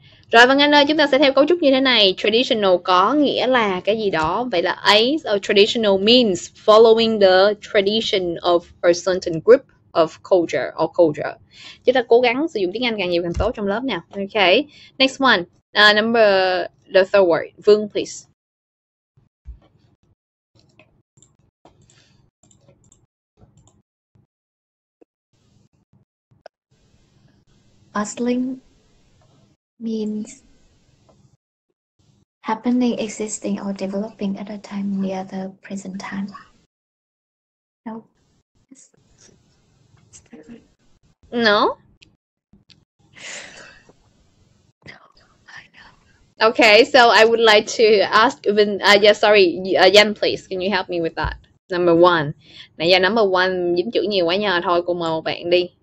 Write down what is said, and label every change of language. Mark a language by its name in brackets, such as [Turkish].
[Vietnamese] Rồi Vân Anh ơi, chúng ta sẽ theo cấu trúc như thế này. Traditional có nghĩa là cái gì đó. Vậy là A, [English] traditional means following the tradition of a certain group of culture or culture. [Vietnamese] Chúng ta cố gắng sử dụng tiếng Anh càng nhiều càng tốt trong lớp nào. [English] Okay. Next one. The third word. Vương, please. Bustling means happening, existing, or developing at a time near the present time. No. No? Okay, so I would like to ask Vin, Jan, please, can you help me with that? Number one. [Vietnamese] Nãy giờ number one dính chữ nhiều quá nhờ, thôi cô mời một bạn đi.